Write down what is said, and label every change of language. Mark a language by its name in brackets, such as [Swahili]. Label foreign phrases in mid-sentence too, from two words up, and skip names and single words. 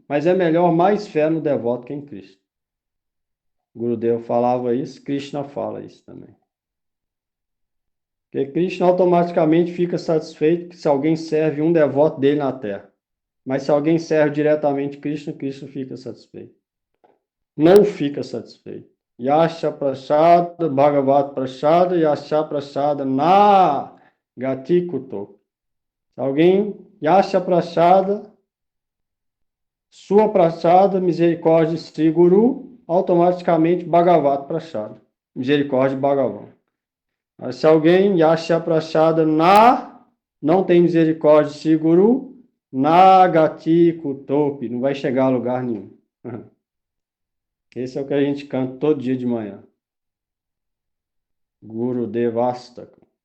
[Portuguese] Mas é melhor mais fé no devoto que em Cristo. Gurudev falava isso, Krishna fala isso também. Porque Krishna automaticamente fica satisfeito se alguém serve um devoto dele na Terra. Mas se alguém serve diretamente Krishna, Krishna fica satisfeito. Não fica satisfeito. [Sanskrit] Yasha Prasada, Bhagavat Prasada, Yasha Prasada, Na Gati Kuto. [Portuguese] Se alguém, [Sanskrit] Yasha Prasada, [Portuguese] sua Prasada, misericórdia Sri Guru, automaticamente [Sanskrit] Bhagavat Prasada, [Portuguese] misericórdia Bhagavan. Mas se alguém, [Sanskrit] Yasha Prasada, [Portuguese] não tem misericórdia Sri Guru, [Sanskrit] Na Gati Kutopi, [Portuguese] não vai chegar a lugar nenhum. Esse é o que a gente canta todo dia de manhã. Guru Devastaka.